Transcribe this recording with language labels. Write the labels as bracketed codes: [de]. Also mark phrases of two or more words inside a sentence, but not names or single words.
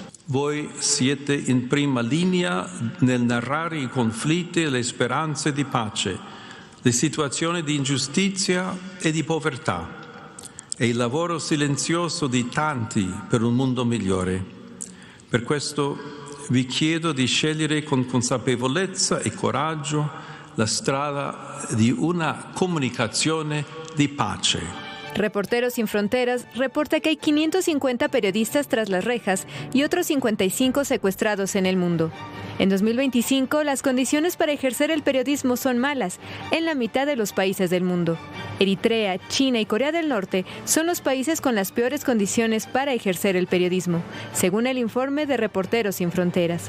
[it] Voi siete in prima linea nel narrare i conflitti e le speranze di pace, le situazioni di ingiustizia e di povertà e il lavoro silenzioso di tanti per un mondo migliore. Per questo vi chiedo di scegliere con consapevolezza e coraggio la strada di una comunicazione di pace. [es] Reporteros Sin Fronteras reporta que hay 550 periodistas tras las rejas y otros 55 secuestrados en el mundo. En 2025, las condiciones para ejercer el periodismo son malas en la mitad de los países del mundo. Eritrea, China y Corea del Norte son los países con las peores condiciones para ejercer el periodismo, según el informe de Reporteros Sin Fronteras.